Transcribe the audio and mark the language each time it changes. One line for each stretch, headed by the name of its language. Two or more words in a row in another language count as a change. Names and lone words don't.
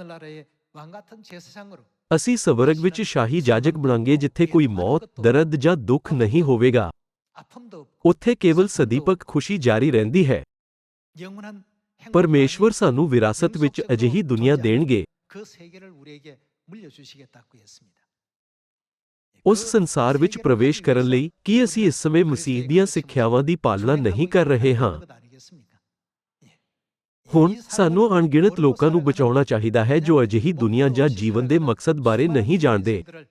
Punjabi: ਅਸੀਂ ਸਵਰਗ ਵਿੱਚ ਸ਼ਾਹੀ ਜਾਜਕ ਬਣਾਂਗੇ ਜਿੱਥੇ ਕੋਈ ਮੌਤ, ਦਰਦ ਜਾਂ ਦੁੱਖ ਨਹੀਂ ਹੋਵੇਗਾ। ਉੱਥੇ ਕੇਵਲ ਸਦੀਪਕ ਖੁਸ਼ੀ ਜਾਰੀ ਰਹਿੰਦੀ ਹੈ। ਪਰਮੇਸ਼ਵਰ ਸਾਨੂੰ ਵਿਰਾਸਤ ਵਿੱਚ ਅਜਿਹੀ ਦੁਨੀਆ ਦੇਣਗੇ।
Korean: 그 세계를 우리에게 물려주시겠다고 했습니다.
Punjabi: ਉਸ ਸੰਸਾਰ ਵਿੱਚ ਪ੍ਰਵੇਸ਼ ਕਰਨ ਲਈ ਕੀ ਅਸੀਂ ਇਸ ਸਮੇਂ ਮਸੀਹ ਦੀਆਂ ਸਿੱਖਿਆਵਾਂ ਦੀ ਪਾਲਣਾ ਨਹੀਂ ਕਰ ਰਹੇ ਹਾਂ? ਹੁਣ ਸਾਨੂੰ ਅਣਗਿਣਤ ਲੋਕਾਂ ਨੂੰ ਬਚਾਉਣਾ ਚਾਹੀਦਾ ਹੈ ਜੋ ਅਜਿਹੀ ਦੁਨੀਆ ਜਾਂ ਜੀਵਨ ਦੇ ਮਕਸਦ ਬਾਰੇ ਨਹੀਂ ਜਾਣਦੇ।